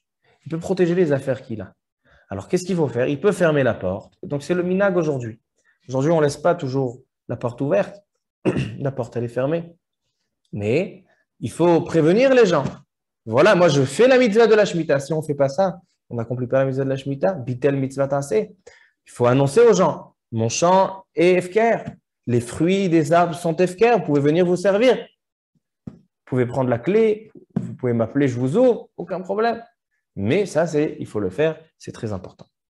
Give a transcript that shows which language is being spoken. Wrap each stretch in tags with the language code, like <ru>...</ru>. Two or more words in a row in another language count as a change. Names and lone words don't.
<fr>Il peut protéger les affaires qu'il a. Alors, qu'est-ce qu'il faut faire? Il peut fermer la porte. Donc, c'est le minag aujourd'hui. Aujourd'hui, on ne laisse pas toujours la porte ouverte. La porte, elle est fermée. Mais il faut prévenir les gens. Voilà, moi, je fais la mitzvah de la Shemitah. Si on ne fait pas ça, on n'accomplit pas la mitzvah de la Shemitah.</fr> <he>ביטל מצוות עשה.</he> <fr>Il faut annoncer aux gens, mon champ est Efker. Les fruits des arbres sont Efker. Vous pouvez venir vous servir. Vous pouvez prendre la clé. Vous pouvez m'appeler, je vous ouvre. Aucun problème. Mais ça, il faut le faire. C'est très important.</fr>